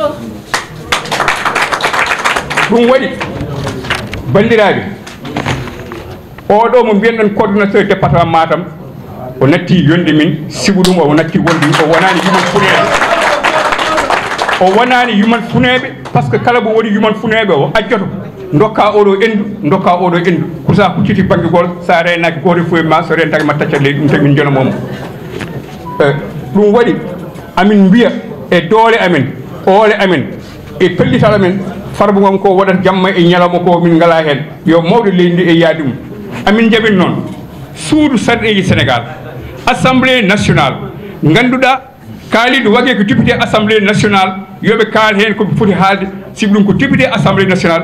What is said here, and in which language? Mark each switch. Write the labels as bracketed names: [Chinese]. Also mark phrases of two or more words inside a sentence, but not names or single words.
[Fula] ɗum waɗi bandiraɓe oɗo mo mbiyen ɗon [French] coordonnateur département [Fula] Matam o natti yonde min sibu ɗum o natti wonde o wonani yuman funeɓe o wonani yuman funeɓe [French] par ce que [Fula] kala mo woni yuman funeɓe o ajjoto dokka oɗo endu ko sa hucciti banggue gol sa renaki goto foye ma so rentaki ma taccat leydi ɗum tagi min jonomomo ɗum waɗi amin mbiya e doole amen oole amen e pellital amen farbu ngam ko waɗata jamma e ñalawma ko min ngala hen yo mawɗo leydi ndi e yaadi mum amin jaɓin noon suudu sarɗeji sénégal [French] assemblée nationale [Fula] ganduɗa kaaliɗo waɗe ko [French] député assemblée nationale [Fula] yoɓe kaal hen koɓe foti haalde sibi ɗum ko [French] député assemblée nationale